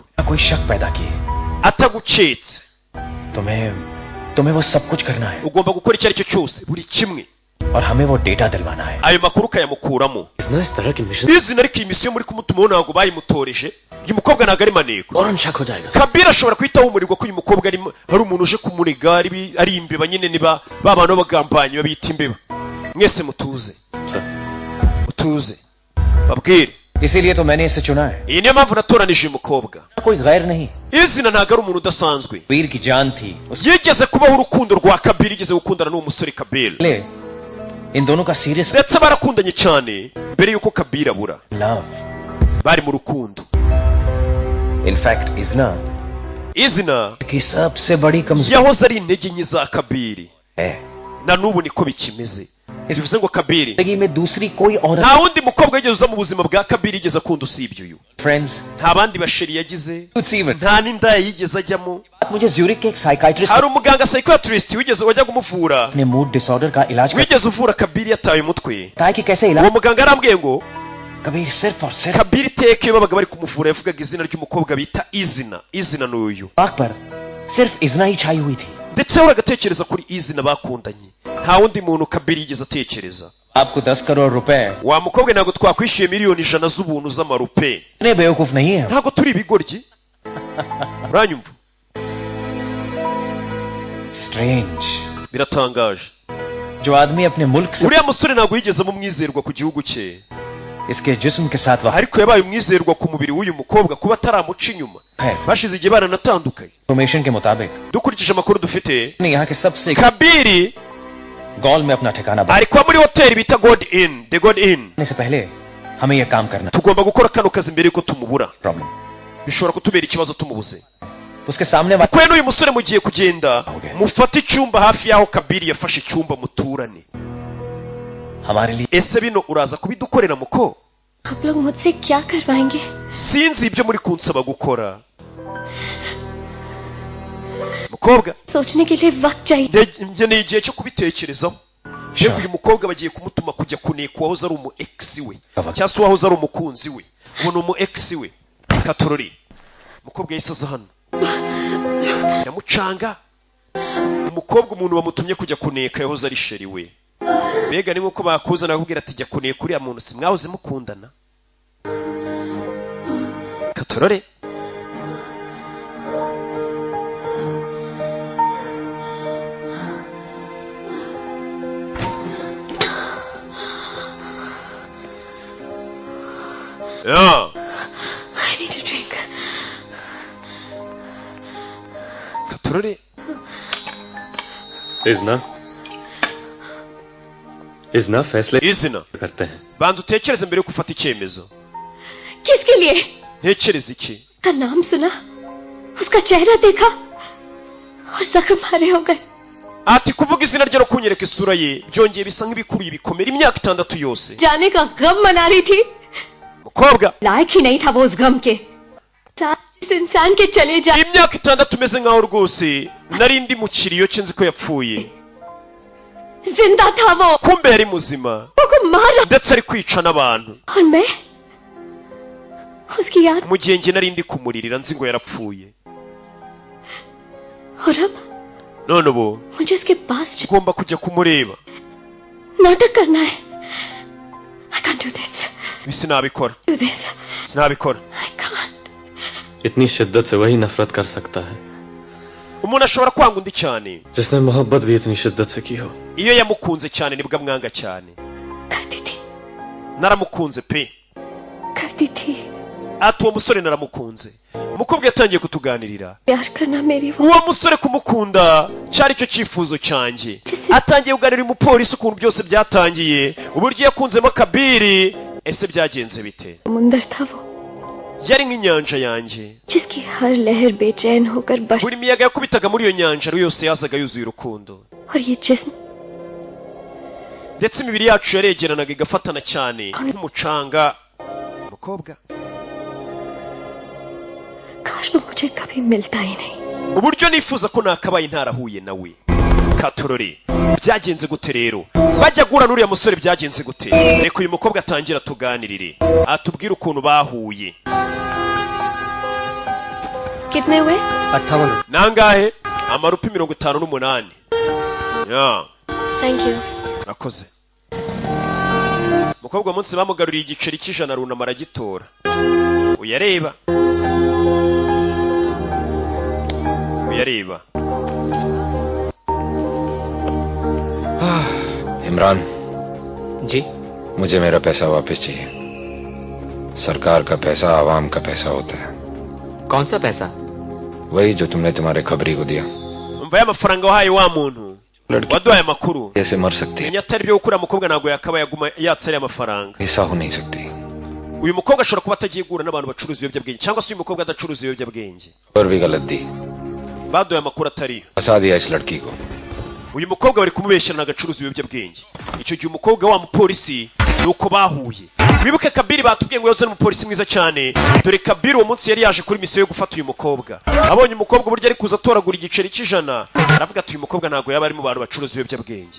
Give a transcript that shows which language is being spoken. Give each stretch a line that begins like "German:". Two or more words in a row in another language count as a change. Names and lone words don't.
Hindi: कोई शक पैदा किए
Kinyarwanda: atagucetse
Hindi: तुम्हें वो सब कुछ करना है
Kinyarwanda: ugomba gukora icyo ari cyo cyose buri kimwe
Hindi: और हमें वो डेटा दिलवाना है
Kinyarwanda: ayo makuru ukayamukuramo
Hindi: इस तरह की मिशन
Kinyarwanda: izina ariko iyi misiyo muri kumutumaho ntabwo bayimutoreje uyu mukobwa ntabwo ari maneko
Hindi: और शक हो जाएगा
Kinyarwanda: kabira ashobora kwita humurirwa ko uyu mukobwa ari umuntu uje kumurega ari imbeba nyine niba ba bantu bagambanyi babita imbeba mwese mutuze mutuze babwire
Hindi: इसीलिए तो मैंने इसे चुना है
Kinyarwanda: iyi niyo mpamvu natoranije uyu mukobwa
Hindi: कोई गैर नहीं
Kinyarwanda: izina ntabwo ari umuntu udasanzwe
Hindi: कबीर की जान थी
Kinyarwanda: yigeze kubaho urukundo rwa kabiri yigeze gukundana n'uwo musore kabira
Hindi: इन दोनों का सीरियस
Kinyarwanda: ndetse barakundanye cyane mbere y'uko kabira abura
Hindi: लव
Kinyarwanda: bari mu rukundo
Hindi: इनफैक्ट इजना
Kinyarwanda: izina
Hindi: की सबसे बड़ी कमजोरी
Kinyarwanda: yahoze ari intege nke za kabiri
Hindi: है
Kinyarwanda: na n'ubu niko bikimeze bivuze ngo kabiri
Hindi: जिंदगी में दूसरी कोई औरत
Kinyarwanda: nta wundi mukobwa wigeze uza mu buzima bwa kabiri yigeze akunda usibye uyu
Hindi: फ्रेंड्स
Kinyarwanda: nta bandi basheri yagize even nta n'indaya yigeze ajyamo
Hindi: मुझे ज्यूरिक के एक साइकाइट्रिस्ट
Kinyarwanda: hari umuganga psychiatrist wigeze wajyaga umuvura
Hindi: ने
English: mood disorder
Hindi: का इलाज
Kinyarwanda: wigeze uvura kabiri yataye umutwe
Hindi: बताया कि कैसे
Kinyarwanda: uwo
Hindi: इलाज
Kinyarwanda: muganga yarambwiye ngo
Hindi: कबीर सिर्फ और सिर्फ
Kinyarwanda: kabiri iteka iyo babaga bari kumuvura yavugaga izina ry'umukobwa bita izina n'uyu
Hindi: आंख पर सिर्फ इजना ही छाई हुई थी
Kinyarwanda: ndetse we agatekereza kuri izina bakundanye nta wundi muntu kabiri yigeze atekereza
Hindi: आपको 10 करोड़ रुपए
Kinyarwanda: wa mukobwa ntabwo twakwishyuye miliyoni 100 z'ubuntu z'amarupe
Hindi: इतने बेवकूफ नहीं है
Kinyarwanda: ntabwo turi ibigoryi uranyumva
Hindi: स्ट्रेंज
Kinyarwanda: biratangaje
Hindi: जो आदमी अपने मुल्क से
Kinyarwanda: uriya musore ntabwo yigeze umwizerwa ku gihugu cye
Hindi: इसके जिस्म के साथ वफा
Kinyarwanda: ariko yabaye umwizerwa ku mubiri w'uyu mukobwa kuba ataramuca inyuma
Hindi: है
Kinyarwanda: bashize igihe baranatandukanye
Hindi: इंफॉर्मेशन के मुताबिक
Kinyarwanda: dukurikije amakuru dufite
Hindi: ने यहाँ के सबसे
Kinyarwanda: kabiri
Hindi: गॉल में अपना ठिकाना
Kinyarwanda: ari kuba muri hoteli bita the god inn
Hindi: बनाने से पहले हमें यह काम करना
Kinyarwanda: tugomba gukora kano kazi mbere yuko tumubura
Hindi: प्रॉब्लम
Kinyarwanda: bishobora kutubera ikibazo tumubuze
Hindi: उसके सामने वाला
Kinyarwanda: kwe n'uyu musore mugiye kugenda mufate icyumba hafi y'aho kabiri yafashe icyumba muturane
Hindi: हमारे लिए
Kinyarwanda: ese bino uraza kubidukorera muko
Hindi: आप लोग मुझसे क्या करवाएंगे
Kinyarwanda: sinzi ibyo muri kunsaba gukora mukobwa
Hindi: सोचने के लिए वक्त चाहिए
Kinyarwanda: ngeneye igihe cyo kubitekerezaho mbega uyu mukobwa bagiye kumutuma kujya kuneka uwahoze ari umu ex we cyangwa se uwahoze ari umukunzi we ubu ni umu ex we katorori umukobwa yahise aza hano biramucanga umukobwa umuntu bamutumye kujya kuneka yahoze ari sheri we mbega ni nk'uko bakuzana bakubwira ati jya kuneka uriya muntu si mwahoze mukundana katorore Yeah.
English: I need a drink.
Kinyarwanda: Katorore.
Hindi: इजना फैसले
Kinyarwanda: izina
Hindi: करते हैं
Kinyarwanda: banza utekereze mbere yo gufata icyemezo
Hindi: किसके लिए?
Kinyarwanda: ntekereze iki
Hindi: उसका नाम सुना, उसका चेहरा देखा और जख्म हरे हो गए.
Kinyarwanda: ati kuvuga izina rye no kunyereka isura ye byongeye bisa nk'ibikuruye ibikomere imyaka 6 yose
Hindi: जाने का गम मना रही थी.
Kinyarwanda: mukobwa
Hindi: लायक ही नहीं था वो उस गम के. जिस इंसान के चले जाने
Kinyarwanda: imyaka 6 umeze nkaho rwose nari ndi mu kiriyo cye nzi ko yapfuye
Hindi: जिंदा था वो
Kinyarwanda: kumbe yari muzima
Hindi: को मार रहा
Kinyarwanda: ndetse ari kwica n'abantu
Hindi: और मैं उसकी याद
Kinyarwanda: mu gihe njye nari ndi kumuririra nzi ngo yarapfuye
Hindi: और अब
Kinyarwanda: none ubu
Hindi: मुझे उसके पास
Kinyarwanda: ugomba kujya kumureba
Hindi: नाटक करना है.
English: I can't do this.
Kinyarwanda: ibi sinabikora
English: Do this.
Kinyarwanda: sinabikora
English: I can't.
Hindi: इतनी शिद्दत से वही नफरत कर सकता है
Kinyarwanda: umuntu ashobora kwanga undi cyane
Hindi: जिसने मोहब्बत भी इतनी शिद्दत से की हो
Kinyarwanda: iyo yamukunze cyane nibwo amwanga cyane
Hindi: करती थी
Kinyarwanda: naramukunze pe
Hindi: करती थी.
Kinyarwanda: ati uwo musore naramukunze umukobwa yatangiye kutuganirira
Hindi: प्यार करना मेरी वो
Kinyarwanda: uwo musore kumukunda cyari cyo cyifuzo cyanjye atangiye kuganira umupolisi ukuntu byose byatangiye uburyo yakunzemo kabiri ese byagenze bite
Hindi: समुंदर था वो
Kinyarwanda: yari nk'inyanja yanjye
Hindi: जिसकी हर लहर बेचैन होकर बढ़
Kinyarwanda: buri miyaga yakubitaga muri iyo nyanja yose yazaga yuzuye urukundo
Hindi: और ये जिस्म
Kinyarwanda: ndetse imibiri yacu yaregeranaga igafatana cyane nk'umucanga. Umukobwa
Hindi: काश वो मुझे कभी मिलता ही नहीं.
Kinyarwanda: uburyo nifuza ko nakabaye ntarahuye nawe. Katorore byagenze gute rero? Bajya gura n'uriya musore byagenze gute? Reka uyu mukobwa atangira tuganirire atubwire ukuntu bahuye.
Hindi: कितने हुए? 58.
Kinyarwanda: Nangahe? Amarupi 58. Ya.
English: Thank you.
Kinyarwanda: Rakoze. Mukobwa munsi bamugaruriye igiceri cy'ijana runama aragitora. Uyareba. Uyareba.
Hindi: इमरान जी मुझे मेरा पैसा वापस चाहिए. सरकार का पैसा आवाम का पैसा होता है. कौन सा पैसा? वही जो तुमने तुम्हारे खबरी को दिया.
Kinyarwanda: Umva amafaranga wahaye wa muntu. Waduhaye amakuru.
Hindi: कैसे मर सकती है?
Kinyarwanda: Menya atari byo gukura mukobwa nago yakaba yaguma yatsari amafaranga.
Hindi: ऐसा हो नहीं सकती.
Kinyarwanda: Uyu mukobwa ashobora kuba atagiye gura n'abantu bacuruza ibiyobyabwenge cyangwa se uyu mukobwa adacuruza ibiyobyabwenge.
Hindi: और भी गलत दी.
Kinyarwanda: Baduhaye amakuru atari.
Hindi: फंसा दिया इस लड़की को.
Kinyarwanda: Uyu mukobwa bari kumubeshyana agacuruza ibiyobyabwenge. Icyo gihe umukobwa wa mupolisi nuko bahuye. Wibuke Kabiri batubwiye ngo yoze n'umupolisi mwiza cyane. Dore Kabiri uwo munsi yari yaje kuri misiyo yo gufata uyu mukobwa. Abonye umukobwa uburyo ari kuza atoragura igiceri cy'ijana. Aravuga ati uyu mukobwa ntago yaba ari mu bantu bacuruza ibiyobyabwenge.